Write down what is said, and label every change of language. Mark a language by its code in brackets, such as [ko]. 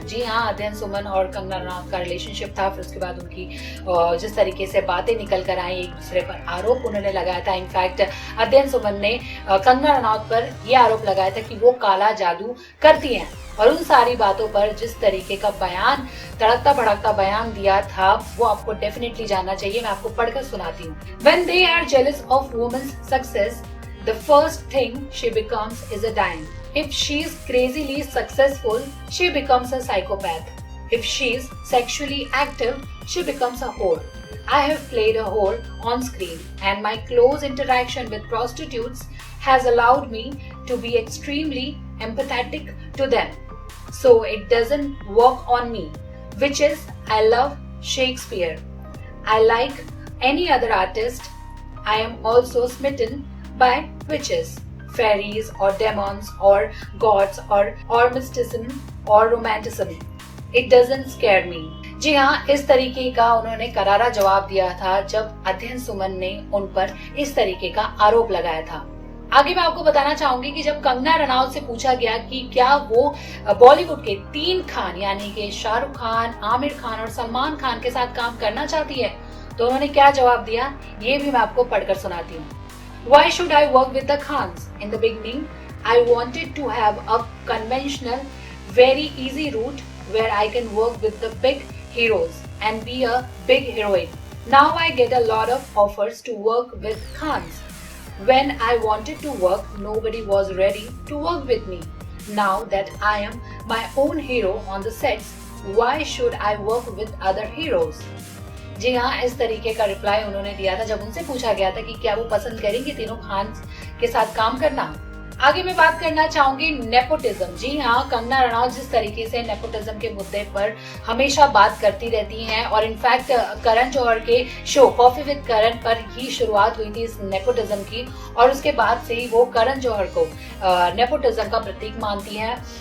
[hi] जी हाँ, अध्ययन सुमन और कंगना रनौत का रिलेशनशिप था। फिर उसके बाद उनकी जिस तरीके से बातें निकल कर आई, एक दूसरे पर आरोप उन्होंने लगाया था। इनफैक्ट अध्ययन सुमन ने कंगना रनौत पर यह आरोप लगाया था कि वो काला जादू करती हैं। और उन सारी बातों पर जिस तरीके का बयान, तड़कता भड़कता बयान दिया था, वो आपको डेफिनेटली जानना चाहिए। मैं आपको पढ़कर सुनाती हूँ। [en] When they are jealous of women's success, the first thing she becomes is a dime. If she is crazily successful, she becomes a psychopath. If she is sexually active, she becomes a whore. I have played a whore on screen, and my close interaction with prostitutes has allowed me to be extremely empathetic to them. So it doesn't work on me, which is I love Shakespeare. I like any other artist. I am also smitten by witches, fairies or demons or gods or mysticism or romanticism. It doesn't scare me. [hi] जी हाँ, इस तरीके का उन्होंने करारा जवाब दिया था जब अध्ययन सुमन ने उन पर इस तरीके का आरोप लगाया था। आगे मैं आपको बताना चाहूंगी कि जब कंगना रनौत से पूछा गया कि क्या वो बॉलीवुड के 3 खान यानी कि शाहरुख खान, आमिर खान और सलमान खान के साथ काम करना चाहती है, तो उन्होंने क्या जवाब दिया, ये भी मैं आपको पढ़कर सुनाती हूँ। [en] Why should I work with the Khans? In the beginning, I wanted to have a conventional, very easy route where I can work with the big heroes and be a big heroine. Now I get a lot of offers to work with Khans. When I wanted to work, nobody was ready to work with me. Now that I am my own hero on the sets, why should I work with other heroes? [hi] जी हाँ, इस तरीके का reply उन्होंने दिया था जब उनसे पूछा गया था कि क्या वो पसंद करेंगे तीनों खान के साथ काम करना। आगे मैं बात करना चाहूंगी नेपोटिज्म। जी हाँ, कंगना रनौत जिस तरीके से नेपोटिज्म के मुद्दे पर हमेशा बात करती रहती हैं, और इनफैक्ट करण जौहर के शो कॉफी विद करण पर ही शुरुआत हुई थी इस नेपोटिज्म की, और उसके बाद से ही वो करण जौहर को नेपोटिज्म का प्रतीक मानती हैं।